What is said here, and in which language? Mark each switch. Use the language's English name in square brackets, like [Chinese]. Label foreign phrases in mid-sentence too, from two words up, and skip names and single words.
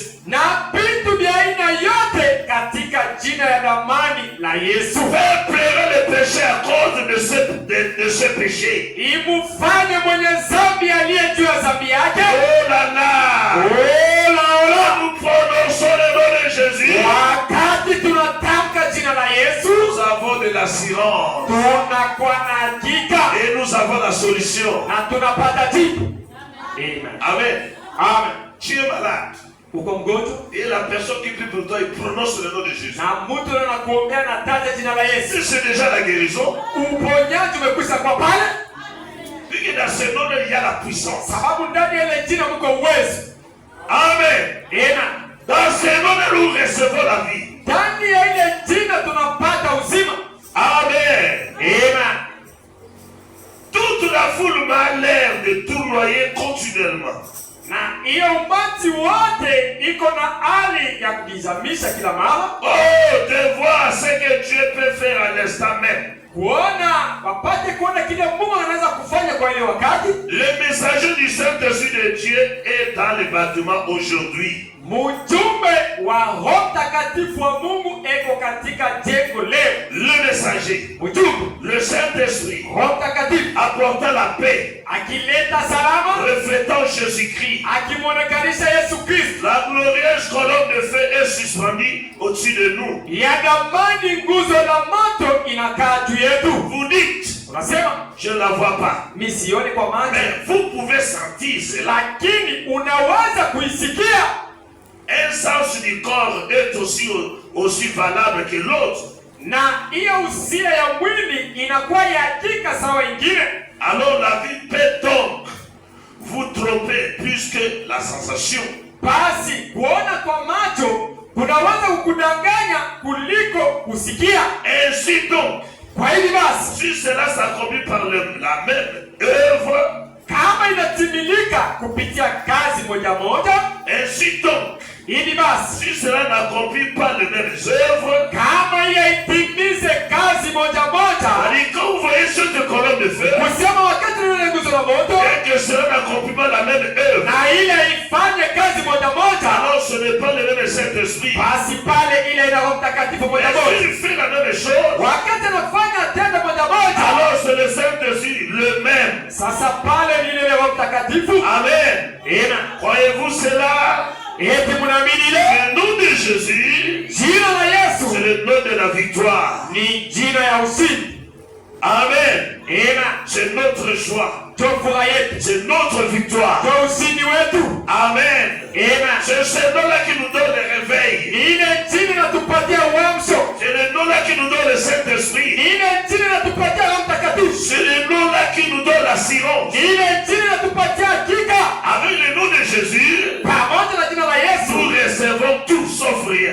[Swahili] na vitu vya aina yote katika jina ya damani la Yesu. [French] Faire pleurer le péché à cause de ce péché. [Swahili] Imufanye mwenye zambi aliye juu ya zambi yake. [French] Oh là là! Ola. Nous prononçons le nom de Jésus. [Swahili] Wakati tunatamka jina la Yesu, [French] Nous avons de l'assurance [Swahili] tunakuwa na hakika [French] et nous avons la solution. [Swahili] na tunapata jibu. Amen. Amen. Amen. [French] Tu es malade. [Swahili] Uko mgonjwa [French] Et la personne qui prie pour toi, il prononce le nom de Jésus. [Swahili] na mtu anakuombea na taja jina la Yesu, [French] Si c'est déjà la guérison, [Swahili] uponyaji umekwisha kwa pale, [French] puisque dans ce nom il y a la puissance. [Swahili] sababu ndani ya ile jina mko uwezo. Amen. Amen. [French] Dans ce nom nous recevons la vie. [Swahili] Ndani ya ile jina tunapata uzima. Amen. Amen. [French] Toute la foule m'a l'air de tournoyer continuellement. [Swahili] Na hiyo umati wote iko na hali ya kujizamisha kila mara, [French] Oh, de voir ce que Dieu peut faire à l'instant même. [Swahili] kuona wapate kuona kile Mungu anaweza kufanya kwa ile wakati. [French] Le messager du Saint-Esprit de Dieu est dans le bâtiment aujourd'hui. [Swahili] Mjumbe wa Roho Mtakatifu wa Mungu eko katika jengo leo. [French] Le messager, [Swahili] Mjumbe [French] le Saint-Esprit, [Swahili] Roho Mtakatifu [French] apportant la paix, [Swahili] akileta salama, [French] reflétant Jésus-Christ. [Swahili] akimwonekanisha Yesu Kristo. [French] La glorieuse colonne de feu est suspendue au-dessus de nous. [Swahili] Ya damani nguzo la moto inakaa juu yetu. [French] Vous dites, [Swahili] Unasema [French] je ne la vois pas. [Swahili] mimi sioni kwa macho, [French] Mais vous pouvez sentir cela. [Swahili] lakini unaweza kuisikia. [French] Un sens du corps est aussi valable que l'autre. [Swahili] Na hiyo usia ya mwili inakuwa ya hakika sawa ingine. [French] Alors la vie peut donc vous tromper plus que la sensation. [Swahili] Basi kuona kwa macho kunaweza kukudanganya kuliko kusikia. [French] Ainsi donc, [Swahili] Kwa hivi basi, [French] si cela s'accomplit par la même œuvre, [Swahili] kama inatimilika kupitia kazi moja moja, [French] ainsi donc, [Swahili] hivi basi, [French] si cela n'accomplit pas les mêmes œuvres, [Swahili] kama hiyo itimize kazi moja moja, [French] quand vous voyez cette colonne de feu, [Swahili] kusema wakati ile nguzo la moto [French] et que cela n'accomplit pas la même œuvre, [Swahili] na ile ifanye kazi moja moja, [French] alors ce n'est pas le même Saint-Esprit. [Swahili] basi pale ile ina Roho Mtakatifu moja [French] Et [Swahili] moja. [French] s'il fait la même chose, [Swahili] Wakati anafanya tendo moja moja, [French] alors c'est le Saint-Esprit le même. [Swahili] sasa pale ni ile Roho Mtakatifu. Amen. Amen. [French] Croyez-vous cela? [Swahili] Eti mnaamini ile [French] Le nom de Jésus, [Swahili] jina la [French] c'est [Swahili] Yesu [French] le nom de la victoire. [Swahili] ni jina ya ushindi. Amen. Amen. [French] C'est notre joie. [Swahili] Ndio furaha yetu, [French] C'est notre victoire. [Swahili] ndio ushindi wetu. Amen. Amen. [French] C'est ce nom-là qui nous donne le réveil. [Swahili] Ile jina inatupatia uamsho, [French] C'est le nom-là qui nous donne le Saint-Esprit. [Swahili] ile jina inatupatia Roho Mtakatifu, [French] C'est le nom-là qui nous donne l'assurance. [Swahili] ile jina inatupatia hakika. [French] Avec le nom de Jésus, [Swahili] Pamoja na jina la Yesu [French] nous recevons tout sauf rien.